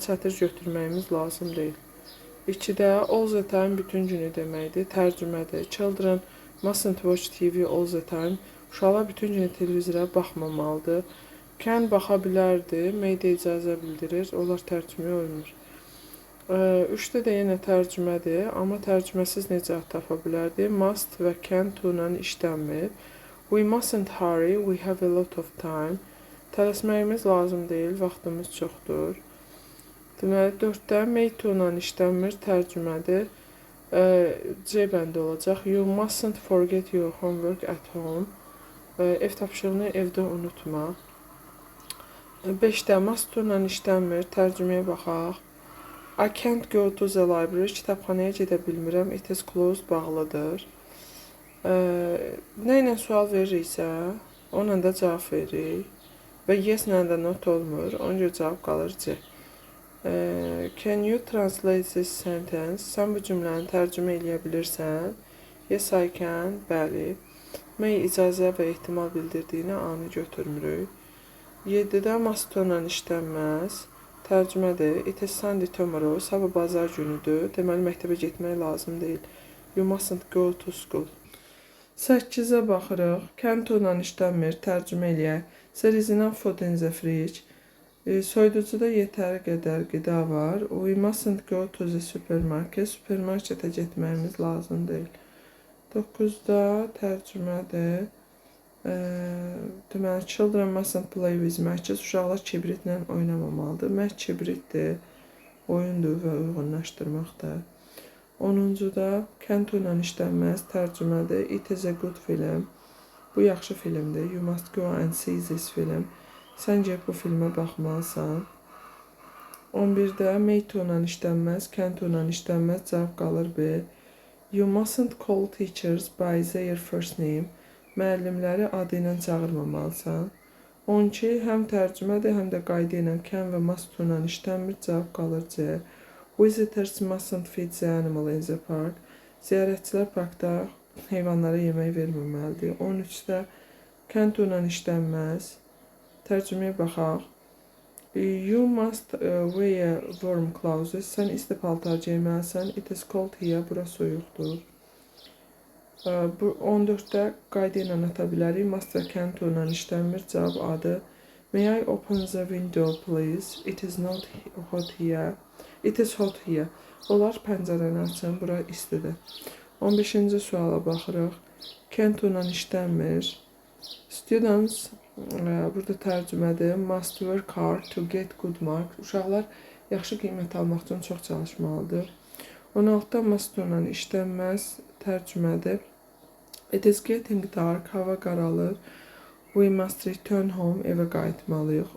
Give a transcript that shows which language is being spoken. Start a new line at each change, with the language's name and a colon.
Azerbaijani: Çətir götürməyimiz lazım deyil. 2-də
English: all the time
Azerbaijani: bütün günü deməkdir. Tərcümədir.
English: Children mustn't watch TV all the time.
Azerbaijani: Uşaqlar bütün günü televizora baxmamalıdır. Can baxa bilərdi. May də icazə bildirir. Onlar tərcüməyə uymur. 3-də də yenə tərcümədir, amma tərcüməsiz necə tapa bilərdi? Must və can to-la işlənmir.
English: We mustn't hurry, we have a lot of time.
Azerbaijani: Tələsməyimiz lazım deyil, vaxtımız çoxdur. Deməli, 4-də may to-la işlənmir, tərcümədir. C bəndi olacaq.
English: You mustn't forget your homework at home.
Azerbaijani: Ev tapşırığını evdə unutma. 5-də must to-la işlənmir, tərcüməyə baxaq.
English: I can't go to the library.
Azerbaijani: Kitabxanaya gedə bilmirəm.
English: It is closed, bağlıdır.
Azerbaijani: Nə ilə sual veririksə, onunla da cavab veririk. Və yes ilə də not olmur. Ona görə cavab qalır C.
English: Can you translate this sentence?
Azerbaijani: Sən bu cümləni tərcümə eləyə bilirsən?
English: Yes, I can.
Azerbaijani: Bəli. May icazə və ehtimal bildirdiyini anı götürmürük. 7-də must to-la işlənməz. Tərcümədir.
English: It is Sunday tomorrow.
Azerbaijani: Sabah bazar günüdür. Deməli, məktəbə getmək lazım deyil.
English: You mustn't go to school.
Azerbaijani: 8-ə baxırıq. Can to-la işlənmir. Tərcümə eləyək.
English: There is enough food in the fridge.
Azerbaijani: Soyuducuda yetəri qədər qida var.
English: We mustn't go to the supermarket.
Azerbaijani: Supermarketə getməyimiz lazım deyil. 9-da tərcümədir.
English: Deməli, children mustn't play with matches.
Azerbaijani: Uşaqlar kibritlə oynamamalıdır. Match kibritdir, oyundur və uyğunlaşdırmaqdır. 10-da can to-la işlənməz, tərcümədir.
English: It is a good film.
Azerbaijani: Bu yaxşı filmdir.
English: You must go and see this film.
Azerbaijani: Sən gəlib bu filmə baxmalısan. 11-də may to-la işlənməz, can to-la işlənməz, cavab qalır B.
English: You mustn't call teachers by their first name.
Azerbaijani: Müəllimləri adı ilə çağırmamalısan. 12 həm tərcümədir, həm də qayda ilə can və must to-la işlənmir, cavab qalır C.
English: Visitors mustn't feed the animal in the park.
Azerbaijani: Ziyarətçilər parkda heyvanlara yemək verməməlidir. 13-də can to-la işlənməz. Tərcüməyə baxaq.
English: You must wear warm clothes.
Azerbaijani: Sən isti paltar geyməlisən.
English: It is cold here.
Azerbaijani: Bura soyuqdur. 14-də qayda ilə ata bilərik. Must və can to-la işlənmir, cavab A-dır.
English: May I open the window, please? It is not hot here. It is hot here.
Azerbaijani: Onlar pəncərəni açın, bura istidir. 15-ci suala baxırıq. Can to-la işlənmir. Students, burada tərcümədir.
English: Must work hard to get good marks.
Azerbaijani: Uşaqlar yaxşı qiymət almaq üçün çox çalışmalıdır. 16-da must to-la işlənməz, tərcümədir.
English: It is getting dark,
Azerbaijani: hava qaralır.
English: We must return home,
Azerbaijani: evə qayıtmalıyıq.